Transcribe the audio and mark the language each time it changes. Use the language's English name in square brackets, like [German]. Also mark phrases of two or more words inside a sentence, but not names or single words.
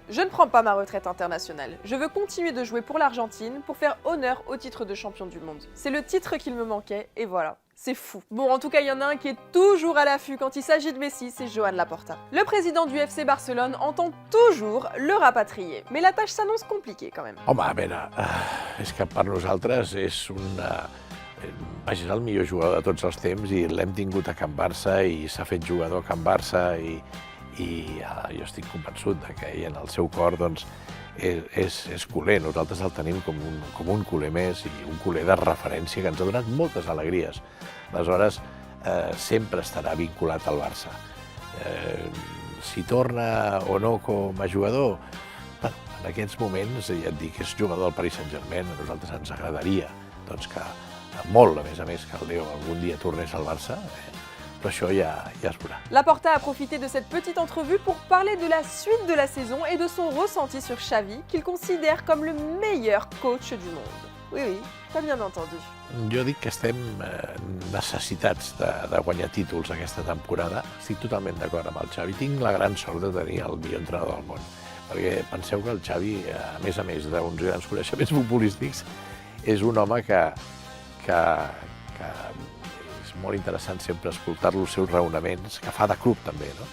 [French] Je ne prends pas ma retraite internationale. Je veux continuer de jouer pour l'Argentine pour faire honneur au titre de champion du monde. C'est le titre qu'il me manquait et voilà. C'est fou. Bon, en tout cas, il y en a un qui est toujours à l'affût quand il s'agit de Messi, c'est Joan Laporta. Le président du FC Barcelone entend toujours le rapatrier, mais la tâche s'annonce compliquée quand même. [Catalan] Home, a veure, és que per nosaltres és vaja, és el millor jugador de tots els temps i l'hem tingut a Can Barça i s'ha fet jugador a Can Barça i jo estic convençut de que ell en el seu cor doncs, és culer. Nosaltres el tenim com un culer més i un culer de referència que ens ha donat moltes alegries. Aleshores, sempre estarà vinculat al Barça. Si torna o no com a jugador, bueno, en aquests moments, ja et dic, és jugador del Paris Saint-Germain, a nosaltres ens agradaria doncs, que molt, a més, que el Leo algun dia tornés al Barça, però això ja es veurà. [French] Laporta a profité de cette petite entrevue pour parler de la suite de la saison et de son ressenti sur Xavi, qu'il considère comme le meilleur coach du monde. Oui, t'as bien entendu. [Catalan] Jo dic que estem necessitats de guanyar títols aquesta temporada. Estic totalment d'acord amb el Xavi. Tinc la gran sort de tenir el millor entrenador del món. Perquè penseu que el Xavi, a més d'uns grans coneixements futbolístics, és un home que és molt interessant sempre escoltar-lo els seus raonaments, que fa de club també, no?